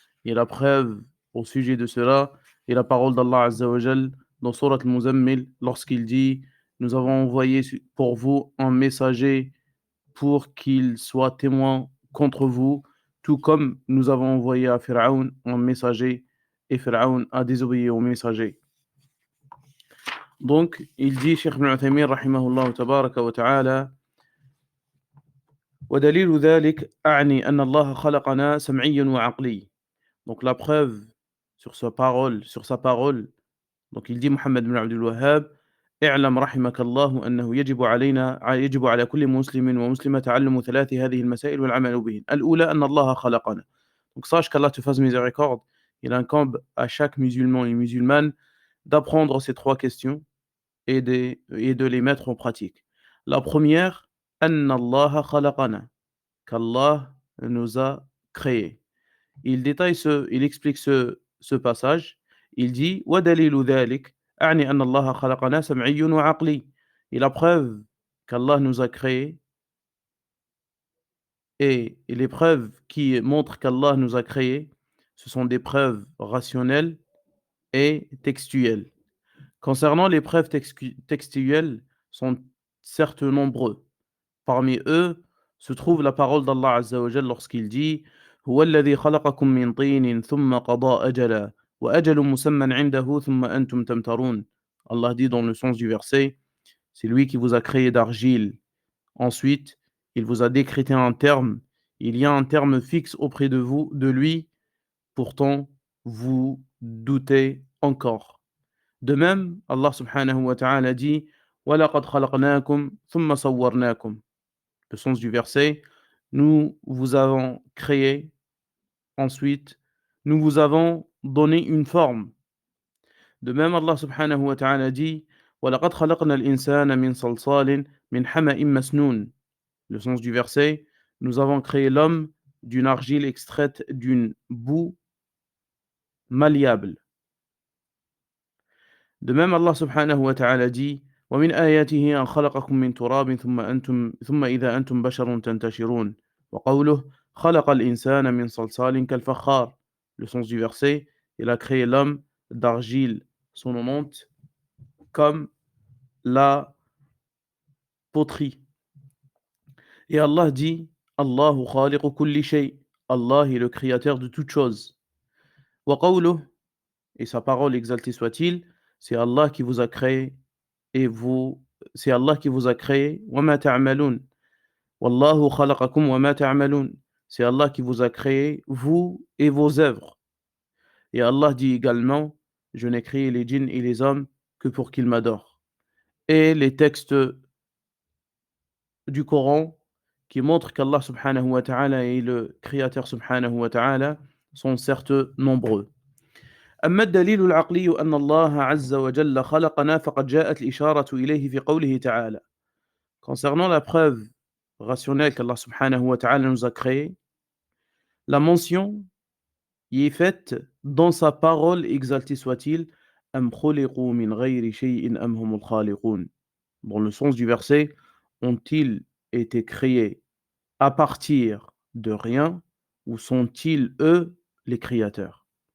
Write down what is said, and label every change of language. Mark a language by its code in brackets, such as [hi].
[fr] Et la preuve au sujet de cela est la parole d'Allah Azza wa Jal dans Surat Al-Muzammil, lorsqu'il dit: nous avons envoyé pour vous un messager pour qu'il soit témoin contre vous, tout comme nous avons envoyé à Pharaon un messager, et Pharaon a désobéi au messager. Donc, il dit, [ar] Cheikh Ibn Uthaymin rahimahullah tabaraka wa ta'ala: ودليل ذلك أعني أن الله خلقنا سمعي وعقلي. [fr] Donc la preuve sur sa parole, donc il dit [ar] Mohammed ibn Abdul Wahhab: اعلم رحمك الله أنه يجب على كل مسلم ومسلمة تعلم ثلاث هذه المسائل والعمل بهن. الأولى أن الله خلقنا. [fr] Donc sache qu'Allah te fasse miséricorde, il incombe à chaque musulman et musulmane d'apprendre ces trois questions et de les mettre en pratique. La première, [ar] أن الله خلقنا, [fr] qu'Allah nous a créés. Il explique ce passage. Il dit: [ar] ودليل ذلك أعني أن الله خلقنا سمعي وعقلي. [fr] Et la preuve qu'Allah nous a créés, et les preuves qui montrent qu'Allah nous a créés, ce sont des preuves rationnelles et textuelles. Concernant les preuves textuelles, sont certes nombreux. Parmi eux se trouve la parole d'Allah Azza wa Jal lorsqu'il dit: [ar] هو الذي خلقكم من طين ثم قضى أجلا وأجل مسمى عنده ثم أنتم تمترون. [fr] Allah dit dans le sens du verset: c'est lui qui vous a créé d'argile. Ensuite, il vous a décrété un terme. Il y a un terme fixe auprès de vous, de lui. Pourtant, vous doutez encore. De même, [ar] Allah subhanahu wa ta'ala dit: وَلَقَدْ خَلَقْنَاكُمْ ثُمَّ صَوَّرْنَاكُمْ. [fr] Le sens du verset: nous vous avons créé, ensuite nous vous avons donné une forme. De même, [ar] Allah subhanahu wa ta'ala dit: وَلَقَدْ خَلَقْنَا الْإِنسَانَ مِنْ صَلْصَالٍ مِنْ حَمَإٍ مَسْنُونٍ. [fr] Le sens du verset: nous avons créé l'homme d'une argile extraite d'une boue malléable. [ar] De même, Allah subhanahu wa ta'ala dit: وَمِنْ آيَاتِهِ أَنْ خَلَقَكُم مِّن تُرَابٍ ثُمَّ إِذَا أَنْتُمْ بَشَرٌ تَنْتَشِرُونَ. وَقَوْلُهُ خَلَقَ الْإِنسَانَ مِنْ صَلْصَالٍ كَالْفَخَّارِ. [fr] Le sens du verset: il a créé l'homme d'argile sonnante comme la poterie. Et Allah dit: [ar] Allahu khaliqu kulli shay. [fr] Allah est le créateur de toutes choses. [ar] وَقَوْلُهُ, [fr] et sa parole exaltée soit-il, c'est Allah qui vous a créé, et c'est Allah qui vous a créé. [ar] وَمَا تَعْمَلُونَ وَاللَّهُ خَلَقَكُمْ وَمَا تَعْمَلُونَ. [fr] C'est Allah qui vous a créé, vous et vos œuvres. Et Allah dit également: «Je n'ai créé les djinns et les hommes que pour qu'ils m'adorent». Et les textes du Coran qui montrent qu'Allah subhanahu wa ta'ala est le créateur subhanahu wa ta'ala sont certes nombreux. [ar] أما الدليل العقلي أن الله عز وجل خلقنا فقد جاءت الإشارة إليه في قوله تعالى. [fr] Concernant la preuve rationnelle qu'Allah subhanahu wa ta'ala nous a créé, la mention y est faite dans sa parole, exalté soit-il, [ar] أم خلقوا من غير شيء أم هم الخالقون. [fr] Dans le sens du verset, ont-ils été créés à partir de rien ou sont-ils eux les créateurs?